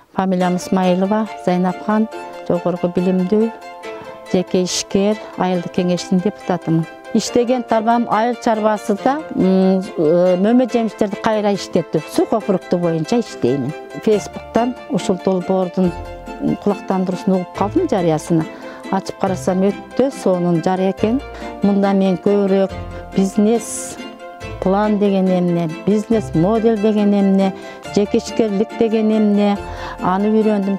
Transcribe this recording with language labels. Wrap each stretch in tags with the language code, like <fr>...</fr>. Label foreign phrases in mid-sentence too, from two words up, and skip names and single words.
<ky>Фамилиям Исмаилова, Зайнапхан, жогорку билимдүү, жеке ишкер, айылдык кеңештин депутатымын. Иштеген тармам айыл чарбасыда мөмө жемиштерди кайра иштетүү,</ky> <ru>сухо фрукты</ru> <ky>боюнча иштеймин. Facebook'tan ушул долбоордун кулактандыруусун угуп калдым, жарыясына. Ачып карасам өттө сонун жарыя экен. Мында мен көбүрөөк бизнес план деген эмне, бизнес модель деген эмне, жеке ишкерлик деген эмне, аны үйрөндүм.</ky>